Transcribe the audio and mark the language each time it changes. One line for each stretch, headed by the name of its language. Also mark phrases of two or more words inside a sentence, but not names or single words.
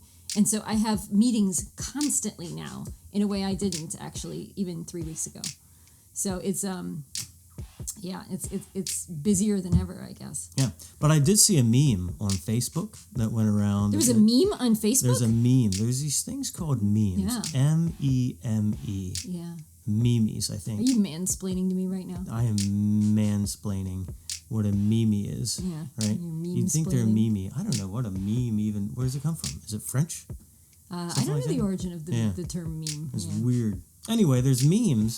English: And so I have meetings constantly now in a way I didn't actually even 3 weeks ago. So it's it's busier than ever, I guess. Yeah, but I did see a meme on Facebook that went around. There was a meme on Facebook? There's a meme. There's these things called memes. Yeah. M-E-M-E. Yeah. Memes, I think. Are you mansplaining to me right now? I am mansplaining what a meme is. Yeah. Right? You'd think they're meme. I don't know what a meme even... Where does it come from? Is it French? I don't know the origin of the term meme. It's weird. Anyway, there's memes.